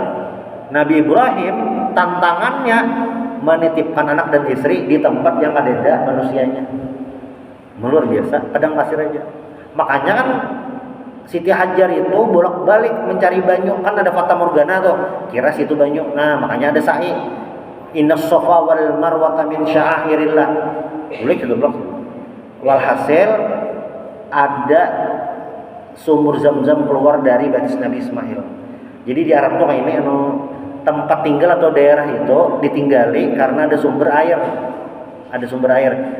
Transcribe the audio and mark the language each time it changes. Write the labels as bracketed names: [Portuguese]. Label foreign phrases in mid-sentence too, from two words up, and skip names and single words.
[Banjar] Nabi Ibrahim tantangannya menitipkan anak dan istri di tempat yang kada ada manusianya. Luar biasa, padang pasir aja. Makanya kan Siti Hajar itu bolak-balik mencari banyu, kan ada fata morgana tuh, kira situ banyu. [Indonesian] Nah, makanya ada sa'i. [Arabic] Innas safa wal marwata min sya'airillah. [Indonesian] Boleh gitu blok. [Banjar] Walhasil ada sumur Zam-Zam keluar dari batis Nabi Ismail. [Indonesian] Jadi di Arab tuh kayak ini tempat tinggal atau daerah itu ditinggali karena ada sumber air. Ada sumber air.